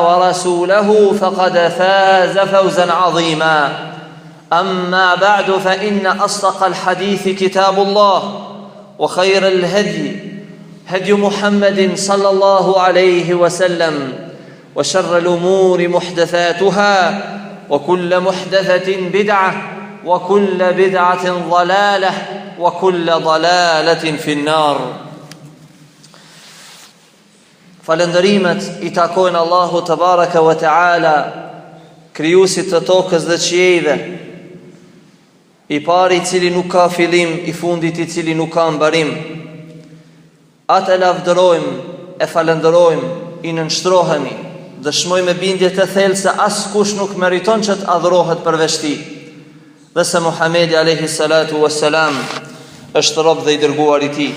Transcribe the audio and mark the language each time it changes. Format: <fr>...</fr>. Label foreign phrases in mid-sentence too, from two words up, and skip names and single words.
<ar>ورسوله فقد فاز فوزا عظيما أما بعد فإن أصدق الحديث كتاب الله وخير الهدي هدي محمد صلى الله عليه وسلم وشر الأمور محدثاتها وكل محدثة بدعة وكل بدعة ضلالة وكل ضلالة في النار.</ar> <sq>Falëndërimet I takojnë Allahu të</sq> <ar>تبارك وتعالى,</ar> <sq>krijuesit të tokës dhe qiejve, I pari I cili nuk ka fillim, I fundit I cili nuk ka mbarim. Atë e lavdërojmë, e falëndërojmë, I nënshtrohemi, dëshmojmë me bindje të thellë se askush nuk meriton që të adhurohet përveç Tij, dhe se Muhamedi</sq> <ar>عليه الصلاة والسلام</ar> <sq>është rob dhe I dërguar I Tij.</sq>